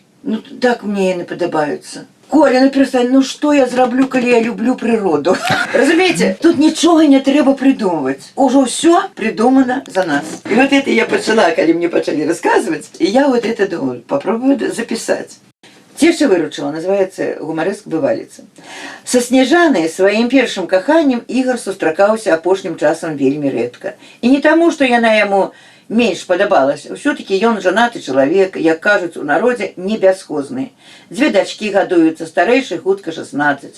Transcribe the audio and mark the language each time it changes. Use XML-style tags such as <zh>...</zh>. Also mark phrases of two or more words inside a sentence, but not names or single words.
<ru>Ну так мне и не подобаются. Коля, ну перестань, ну что я зраблю, коли я люблю природу? Разумеете, тут ничего не треба придумывать. Уже все придумано за нас. И вот это я почала, когда мне почали рассказывать, и я вот это думаю, попробую записать.</ru> <be>Цеша выручила, называется гумарэск бываліца. Са Снежанай сваім першым каханнем Ігар сустракаўся апошнім часам вельмі рэдка. І не таму, што яна яму менш падабалася. Усё-таки ён жанаты чалавек, як кажуць у народзе, не бясхозны. 2 дачкі гадуюцца, старэйшай хутка 16.</be>